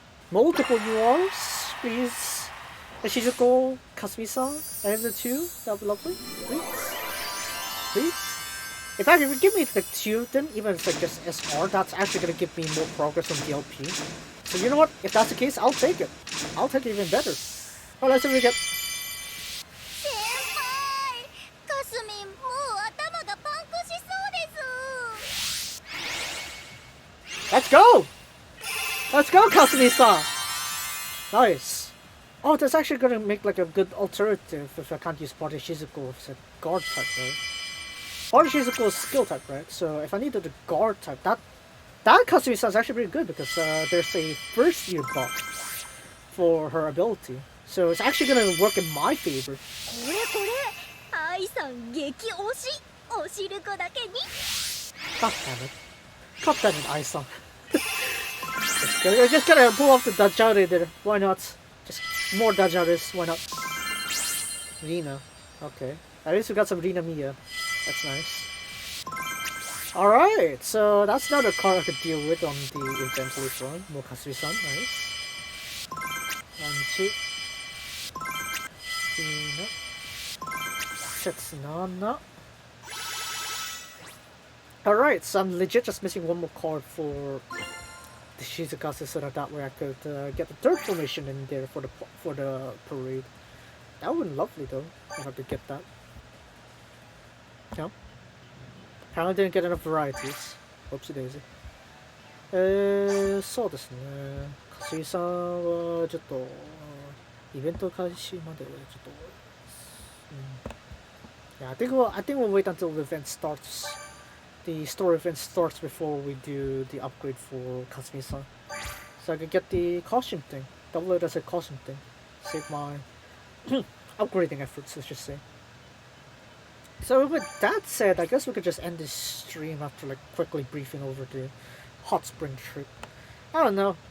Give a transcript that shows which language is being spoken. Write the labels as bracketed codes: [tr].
[en] Multiple URs, please. Shizuko, Kasumi-san, I have the 2. That would be lovely. Please. Please. In fact, if you give me the 2, then even if it's like just SR, that's actually going to give me more progress on DLP. So you know what? If that's the case, I'll take it. I'll take it even better. Alright, let's see what we get. [ja] 先輩、かすみんもう頭がパンクしそうです。 [en] Let's go! Let's go, Kasumi-san! Nice. Oh, that's actually gonna make like a good alternative if I can't use Party Shizuko as a guard type, right? Party Shizuko is skill type, right? So if I needed a guard type, that Kasumi-san is actually pretty good because there's a first year buff for her ability. So it's actually gonna work in my favor. [ja] これこれ、愛さん激推し、おしるこだけに。 [en] God damn it. God damn it, Ai-san. Just gotta pull off the Dajare there. Why not? Just more Dajares, why not? Rina. Okay. At least we got some Rina Mia. That's nice. Alright, so that's another card I could deal with on the event later on. More Kasumi-san, nice. 1, 2. Rina. Setsunana. Alright, so I'm legit just missing one more card for the Shizukasa so that way I could get the third formation in there for the parade. That would be lovely though, if I could get that. No? Apparently didn't get enough varieties. Oopsie daisy. [ja] そうですね。かすいさんはちょっとイベント開始までちょっと、 [en] Yeah, I think we'll wait until the event starts. The story event starts before we do the upgrade for Kasumi-san. So I can get the costume thing. Double it as a costume thing. Save my upgrading efforts, let's just say. So with that said, I guess we could just end this stream after like quickly briefing over the hot spring trip. I don't know.